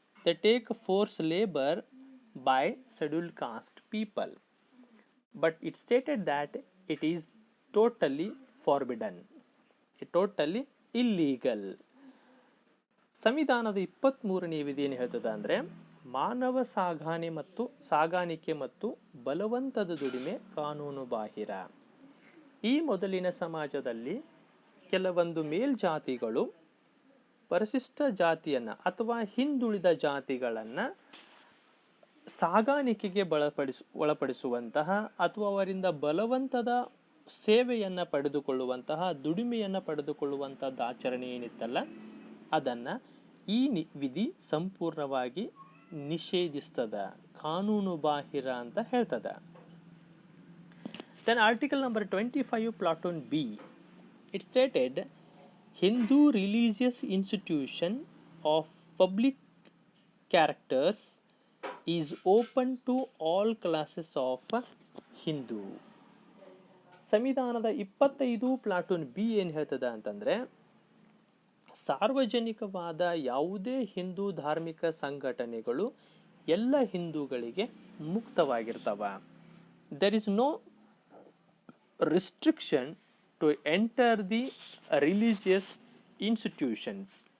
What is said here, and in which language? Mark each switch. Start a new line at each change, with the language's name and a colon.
English: They take forced labor by scheduled caste people, but it stated that it is totally forbidden, totally illegal.
Kannada: ಸಂವಿಧಾನದ 23ನೇ ವಿಧಿ ಏನು ಹೇಳ್ತದೆ ಅಂದರೆ, ಮಾನವ ಸಾಗಾಣಿಕೆ ಮತ್ತು ಬಲವಂತದ ದುಡಿಮೆ ಕಾನೂನು ಬಾಹಿರ. ಈ ಮೊದಲಿನ ಸಮಾಜದಲ್ಲಿ ಕೆಲವೊಂದು ಮೇಲ್ಜಾತಿಗಳು ಪರಿಶಿಷ್ಟ ಜಾತಿಯನ್ನು ಅಥವಾ ಹಿಂದುಳಿದ ಜಾತಿಗಳನ್ನು ಸಾಗಾಣಿಕೆಗೆ ಒಳಪಡಿಸುವಂತಹ ಅಥವಾ ಅವರಿಂದ ಬಲವಂತದ ಸೇವೆಯನ್ನು ಪಡೆದುಕೊಳ್ಳುವಂತಹ, ದುಡಿಮೆಯನ್ನು ಪಡೆದುಕೊಳ್ಳುವಂಥದ್ದು ಆಚರಣೆ ಏನಿತ್ತಲ್ಲ, ಅದನ್ನು ಈ ವಿಧಿ ಸಂಪೂರ್ಣವಾಗಿ ನಿಷೇಧಿಸ್ತದ, ಕಾನೂನು ಬಾಹಿರ ಅಂತ ಹೇಳ್ತದ.
English: Then article number 25 platoon B, it stated Hindu religious institution of public characters is open to all classes of Hindu.
Kannada: ಸಂವಿಧಾನದ 25 ಪ್ಲಾಟೂನ್ ಬಿ ಏನು ಹೇಳ್ತದ ಅಂತಂದರೆ, ಸಾರ್ವಜನಿಕವಾದ ಯಾವುದೇ ಹಿಂದೂ ಧಾರ್ಮಿಕ ಸಂಘಟನೆಗಳು ಎಲ್ಲ ಹಿಂದೂಗಳಿಗೆ ಮುಕ್ತವಾಗಿರ್ತವ.
English: There is no restriction to enter the religious institutions.